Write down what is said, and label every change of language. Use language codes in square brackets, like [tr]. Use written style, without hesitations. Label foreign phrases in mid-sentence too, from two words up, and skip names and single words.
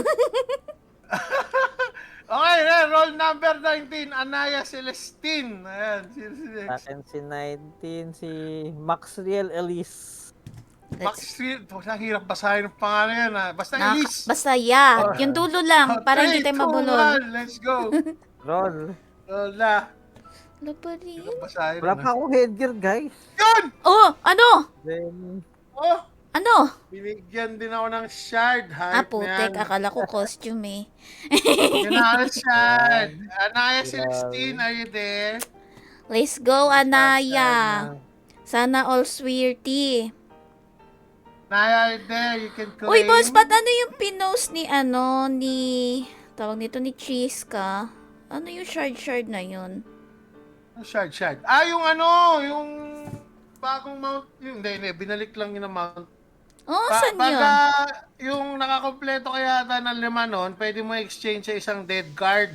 [en] Okay, roll number 19, Anaya Celestine. [tl] Ayan, si Akin si 19, si Maxriel Elise. Max Street. Ang hirap basahin ng pangalan yan. Basta Elise. Basta yeah. Yung dulo lang, para hindi tayo 3, 2, mabulol. 1, [en] let's go. Roll. [tl] Roll na. Ano pa rin? Hirap basahin. Wala pa akong headgear, guys. Yun! Oh, ano? Then, Oh, Ano? binigyan din ako ng shard. Ah, Hype na putek. yan. Akala ko costume eh. Yun na ang shard. [en] Anaya Celestine, are you there? Let's go, Anaya. [tl] Sana all [en] sweetie. Anaya, are you there? You can claim. [tl] Uy, Boss Pat, ano yung pinost ni tawag nito ni Chiska? Ano yung shard na yun? Shard. Yung yung bagong mount. Hindi, binalik lang yun ang mount. Oh, saan yun? Pagka yung nakakompleto kaya ata ng 5 nun, pwede mo exchange sa isang dead card.